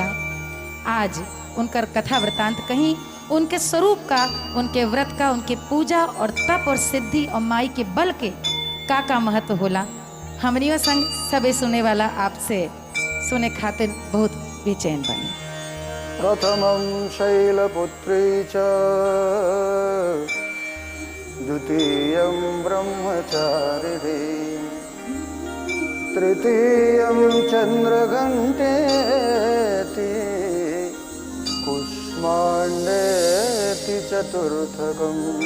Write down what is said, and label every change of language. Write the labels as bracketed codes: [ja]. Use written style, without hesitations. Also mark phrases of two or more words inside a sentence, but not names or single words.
[bho] आज उनकर कथा वृतांत कहीं उनके स्वरूप का, उनके व्रत का, उनके पूजा और तप और सिद्धि और माई के बल के का महत्व होला, हमनियों संग सबे सुने वाला आपसे सुने खातिर बहुत बेचैन बनी। [sa] प्रथमं शैलपुत्री च द्वितीयं ब्रह्मचारिणी तृतीयं चन्द्रघण्टेति कुष्माण्डेति चतुर्थकम्